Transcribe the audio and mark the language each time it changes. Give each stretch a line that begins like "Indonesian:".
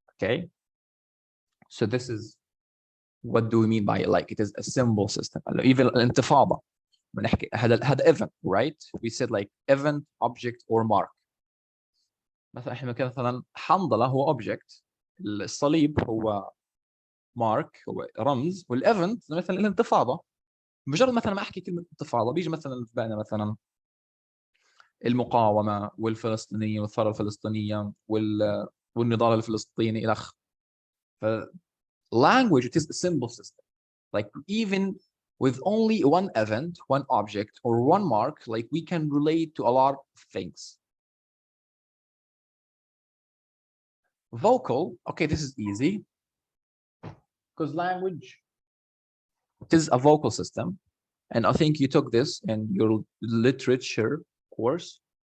English: Okay, so this is what do we mean by it? Like it is a symbol system. Even الانتفاضة بنحكي هذا event, right? We said like event, object or mark.
Arabic: مثلا احنا مثلا حنظلة هو object، الصليب هو mark هو رمز، والايفنت مثلا الانتفاضة. مجرد مثلا ما احكي كلمة انتفاضة بيجي مثلا في بالنا مثلا المقاومة والفلسطينية والثورة الفلسطينية والنضال الفلسطيني إلى آخره.
English: language it is a symbol system. Like even with only one event, one object, or one mark, like we can relate to a lot of things. Vocal, okay, this is easy because language it is a vocal system, and I think you took this in your literature course.